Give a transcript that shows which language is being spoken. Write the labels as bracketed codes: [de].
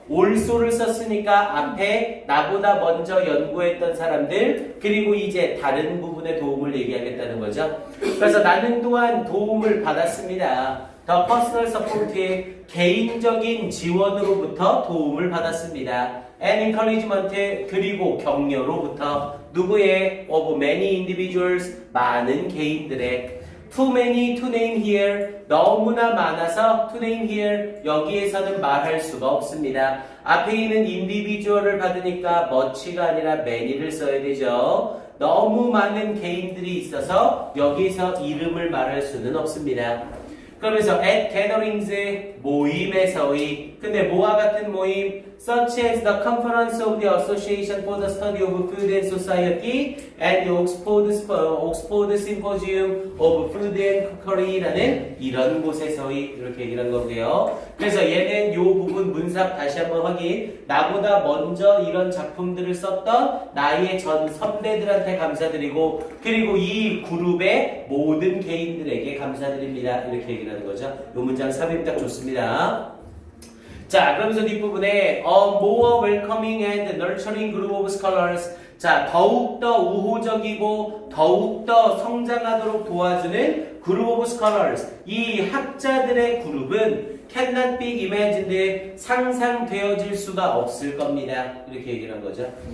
[ko] also를 썼으니까 앞에 나보다 먼저 연구했던 사람들 그리고 이제 다른 부분의 도움을 얘기하겠다는 거죠. 그래서 나는 또한 도움을 받았습니다. [en] The personal support [ko] 개인적인 지원으로부터 도움을 받았습니다. [en] And encouragement [ko] 그리고 격려로부터 누구의? [en] Of many individuals [ko] 많은 개인들의 [en] Too many to name here [ko] 너무나 많아서 [en] to name here [ko] 여기에서는 말할 수가 없습니다. 앞에 있는 individual을 받으니까 much가 아니라 many를 써야 되죠. 너무 많은 개인들이 있어서 여기서 이름을 말할 수는 없습니다. 그러면서 at gatherings 모임에서의 근데 뭐와 같은 모임 [en] such as the conference of the Association for the Study of Food and Society and the Oxford Symposium of Food and Cookery [ko] 라는 이런 곳에서의 이렇게 얘기를 한 거고요. 그래서 얘는 요 부분 문삽 다시 한번 확인 나보다 먼저 이런 작품들을 썼던 나의 전 선배들한테 감사드리고 그리고 이 그룹의 모든 개인들에게 감사드립니다. 이렇게 얘기를 하는 거죠. 요 문장 삽입 딱 좋습니다. 자, 그러면서 뒷부분에 [en] a more welcoming and nurturing group of scholars [ko] 자, 더욱더 우호적이고 더욱더 성장하도록 도와주는 group of scholars 이 학자들의 그룹은 [en] cannot be imagined [ko] 상상되어질 수가 없을 겁니다. 이렇게 얘기를 한 거죠.